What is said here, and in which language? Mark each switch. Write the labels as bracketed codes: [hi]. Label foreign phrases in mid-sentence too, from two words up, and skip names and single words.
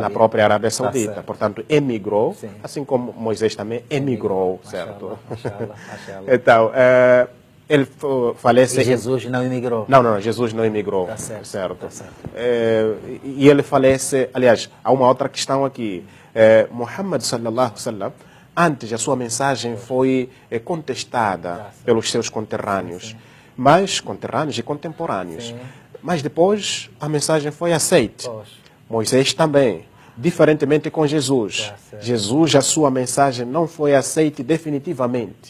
[pt] Na própria Arábia Saudita. certo. Portanto, emigrou, Sim. assim como Moisés também emigrou, certo? [ar] ما شاء الله، ما شاء الله. [pt] Então, ele falece... E Jesus não emigrou. Não, Jesus não emigrou. Tá certo, tá certo. E ele falece... Aliás, há uma outra questão aqui. [ar] محمد صلى الله عليه وسلم, [pt] antes a sua mensagem foi contestada pelos seus conterrâneos, mas conterrâneos e contemporâneos. Mas depois a mensagem foi aceita. Pois. Moisés também. Diferentemente com Jesus. certo. Jesus, a sua mensagem não foi aceita definitivamente